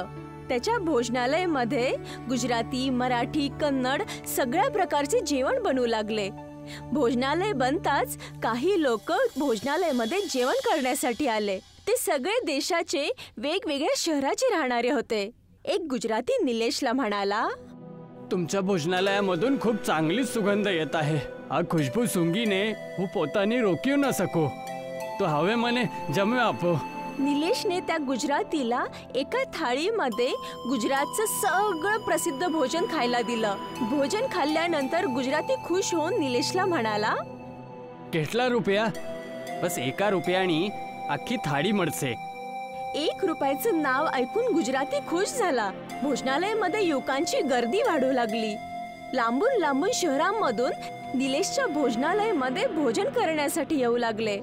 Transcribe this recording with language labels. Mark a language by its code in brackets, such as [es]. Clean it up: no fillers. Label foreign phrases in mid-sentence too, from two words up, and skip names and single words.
[mr] त्याच्या भोजनालयामध्ये गुजराती, मराठी, कन्नड सगळ्या प्रकारचे जेवण बनवू लागले. भोजनालय बनताच काही लोक भोजनालयामध्ये जेवण करण्यासाठी आले. ते सगळे देशाचे वेगवेगळ्या शहराचे राहणारे होते. एक गुजराती निलेशला म्हणाला, तुमच्या भोजनालयामधून खूप चांगली सुगंध येत आहे. [gu] આ ખુશ્બુ સૂંઘીને હું પોતાની રોક્યું ન શકું. તો હવે મને જમવા આપો. [mr] निलेशने त्या गुजरातीला एका थाळीमध्ये गुजरातचं सगळं प्रसिद्ध भोजन खायला दिलं. भोजन खाल्ल्यानंतर गुजराती खुश होऊन निलेशला म्हणाला, [gu] કેટલા રૂપિયા? બસ 1 રૂપિયાની આખી થાળી મળશે. [mr] 1 रुपयाचं नाव ऐकून गुजराती खुश झाला. भोजनालयामध्ये युवकांची गर्दी वाढू लागली. लांबून लांबून शहरांमधून निलेशच्या भोजनालयामध्ये भोजन करण्यासाठी येऊ लागले.